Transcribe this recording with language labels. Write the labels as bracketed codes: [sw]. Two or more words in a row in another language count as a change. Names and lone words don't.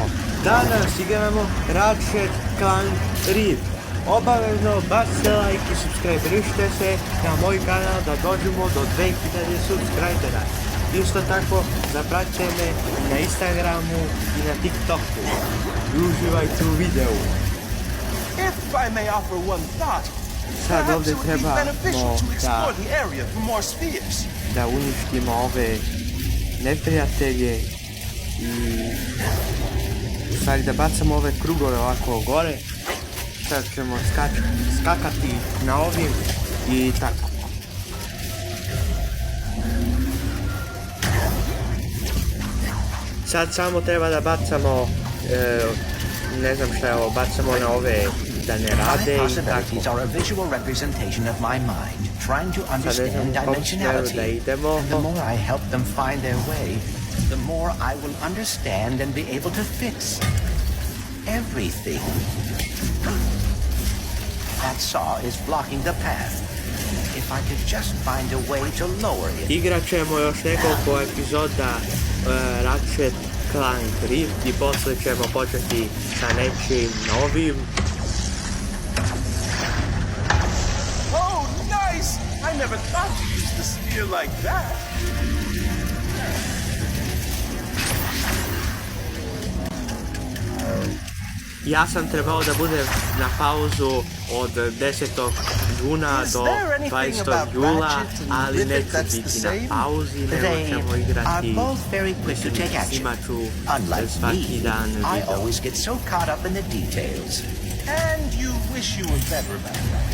[bs] Danas igramo Ratchet Clank Rift. Obavezno bacite like i subscribe-rište se na moj kanal da dođemo do 2000 subscribera. Isto tako zapratite me na Instagramu i na TikToku. I uživajte u videu. [en] If I may offer one thought, [bs] Sad ovdje trebamo da uništimo ove neprijatelje i u stvari da bacamo ove krugove ovako gore. Sad ćemo skakati na ovim i tako. Sad samo treba da bacamo, ne znam šta je ovo, bacamo na ove da ne rade i tako. Sad ne znam kom smjeru da idemo. [en] The more I help them find their way, the more I will understand and be able to fix everything. That saw is blocking the path. If I could just find a way to lower it. [bs] Igrat ćemo još nekoliko epizoda Ratchet Clank Rift i posle ćemo početi sa nečim novim. [en] Oh, nice! I never thought to use the spear like that. [bs] Ja sam trebao da budem na pauzu od 10. juna do 20. jula, ali neću biti na pauzi, nego ćemo igrati, snimat ću svaki dan [en] I [bs] video. [en] always get so caught up in the details. And you wish you were better about that.